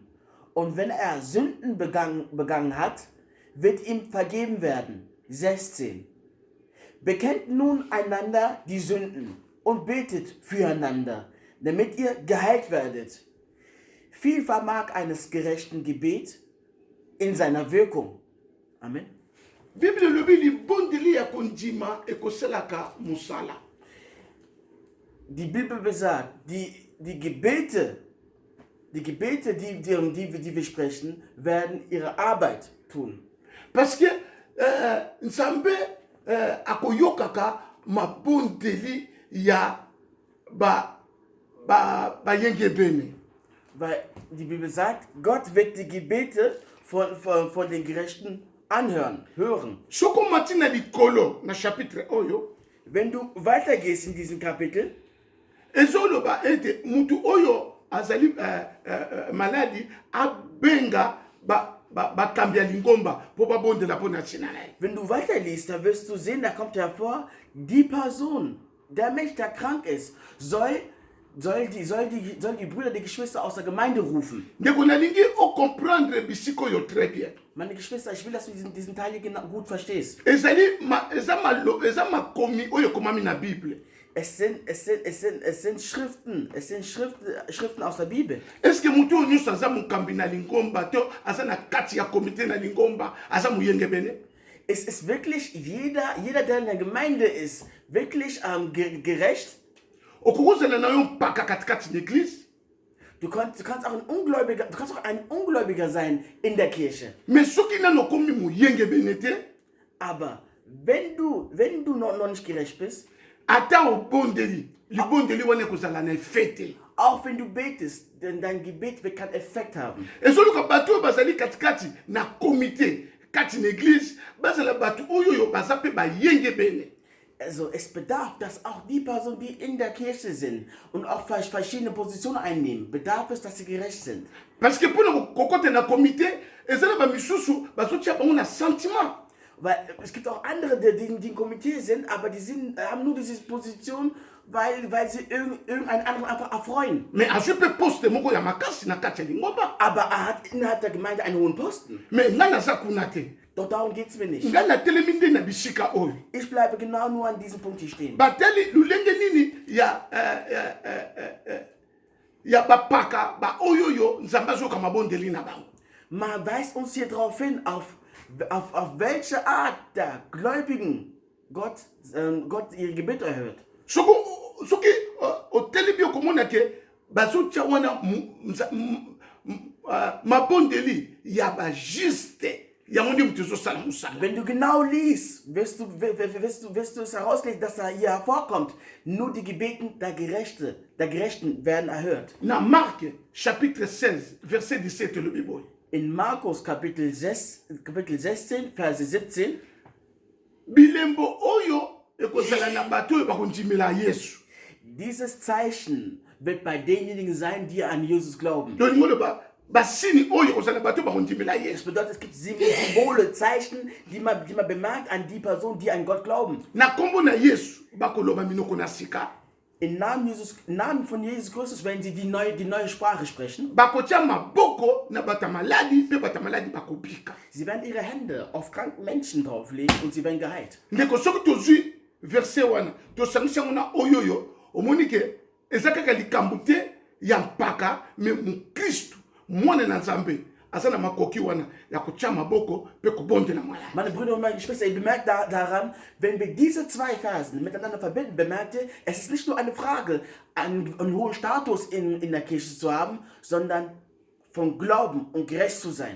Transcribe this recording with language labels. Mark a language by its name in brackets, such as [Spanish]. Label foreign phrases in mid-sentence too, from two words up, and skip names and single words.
[German] Und wenn er Sünden begangen hat, wird ihm vergeben werden. 16. Bekennt nun einander die Sünden und betet füreinander, damit ihr geheilt werdet. Viel vermag eines gerechten Gebet in seiner Wirkung. Amen. [Lingala] Bible elobi libondeli ya kondima ekosalaka musala. [German] Die Bibel besagt, die Gebete, die wir sprechen, werden ihre Arbeit tun. [French] Parce que [Lingala] nzambe akoyokaka mabondeli ya bayengebene. [German] Weil die Bibel sagt, Gott wird die Gebete von den Gerechten hören. [Lingala] Soko matina likolo na chapitre oyo, [German] Wenn du weitergehst in diesem Kapitel, [Lingala] ezoloba ete mutu oyo azali maladi abenga bakambi ya lingomba po babondela po na ntina na ye. [German] wenn du weiterliest, dann wirst du sehen, da kommt hervor, die Person, der Mensch, der krank ist, soll die Brüder, die Geschwister aus der Gemeinde rufen. [Lingala] Ndeko nalingi ocomprendre bisiko oyo [French] très bien. [German] Meine Geschwister, ich will, dass du diesen Teil hier gut verstehst. [Lingala] Eza makomi oyo ekomami na Bible. [German] Es sind Schriften aus der Bibel. [French] Est-ce que [Lingala] mutu oyo nyonso aza mokambi na lingomba to aza na kati ya komite na lingomba aza moyengebene? [German] Es ist wirklich jeder, der in der Gemeinde ist, wirklich gerecht. [Lingala] Okokozela na yo mpaka katikati na église. [German] Du kannst auch ein Ungläubiger sein in der Kirche. [Lingala] Mais soki nano okomi moyengebene te, [German] Aber wenn du noch nicht gerecht bist, [Lingala] ata obondeli libondeli wana ekozala na effet te. [German] auch wenn du betest, denn dein Gebet wird keinen Effekt haben. [Lingala] Ezoluka bato oyo bazali katikati na komite kati na église bazala bato oyo baza mpe bayengebene. [German] Also es bedarf, dass auch die Personen, die in der Kirche sind und auch verschiedene Positionen einnehmen, bedarf es, dass sie gerecht sind. [French] Parce que [Lingala] mpona kokote na komite ezala bamisusu bazotia bango na sentiment. [German] Weil es gibt auch andere, die im Komitee sind, aber haben nur diese Position, weil sie irgendeinen anderen einfach erfreuen. [Lingala] Mais azwi mpe poste moko ya makasi na kati ya lingomba. [German] Aber er hat innerhalb der Gemeinde einen hohen Posten. [Lingala] Mais ngai naza kuna te. [German] Doch darum geht es mir nicht. [Lingala] Ngai natelemi nde na bisika oyo. [German] Ich bleibe genau nur an diesem Punkt hier stehen. [Lingala] Bateli lulenge nini ya bapaka ba oyoyo nzambe azoyoka mabondeli na bango. [German] Man weist uns hier darauf hin, auf auf welche Art der Gläubigen Gott ihre Gebete erhört. [Lingala] soki otelebi okomona ke bazotia wana mabondeli ya bajuste yango nde moto ezosala mosala. [German] Wenn du genau liest, wirst du es herauslesen, dass da hier hervorkommt, nur die Gebeten der Gerechten werden erhört. [Lingala] Na Marc chapitre 16 verset 17 elobi boye. [German] In Markus Kapitel 16, Verse 17, [Lingala] bilembo oyo ekozala na bato oyo bakondimela Yesu. [German] dieses Zeichen wird bei denjenigen sein, die an Jesus glauben. [Lingala] tolingi oloba basini oyo ekozala na bato oyo bakondimela [German] Das [Lingala] Yesu. [German] bedeutet, es gibt Symbole, Zeichen, die man bemerkt an die Person, die an Gott glauben. [Lingala] Na kombo na Yesu bakoloba minoko na sika. [German] Im Namen von Jesus Christus werden sie die neue Sprache sprechen. [Lingala] Bakotia maboko na bata maladi pe bata maladi bakobika. [German] Sie werden ihre Hände auf kranken Menschen drauflegen und sie werden geheilt. [Lingala] Ndeko soki tozwi verset wana tosangisi yango na oyoyo omoni ke eza kaka likambo te ya mpaka me mokristu mwana na nzambe aza na makoki wana ya kotia maboko pe kobondela maladi. [German] Meine Brüder und meine Geschwister, ihr bemerkt daran, wenn wir diese zwei Versen miteinander verbinden, bemerkt ihr, es ist nicht nur eine Frage, einen hohen Status in der Kirche zu haben, sondern von Glauben und gerecht zu sein.